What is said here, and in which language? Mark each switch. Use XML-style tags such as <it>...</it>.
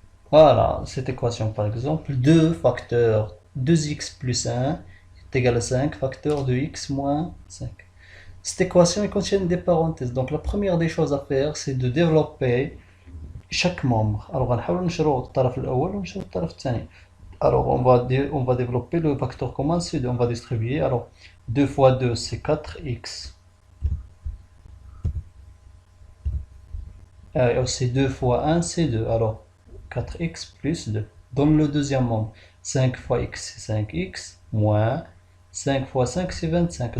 <fr>Voilà, cette équation par exemple, 2 facteur 2x plus 1 est égal à 5 facteur de x moins 5. Cette équation contient des parenthèses. Donc la première des choses à faire c'est de développer chaque membre.</fr> <ar>Alors غنحاولوا نشرو الطرف الأول ونشرو الطرف الثاني.</ar> <fr>Alors on va développer le facteur commun C2, on va distribuer. Alors 2 fois 2 c'est 4x. Et aussi 2 fois 1 c'est 2. Alors 4x plus 2. Dans le deuxième membre, 5 fois x c'est 5x moins 5 fois 5 c'est 25.</fr>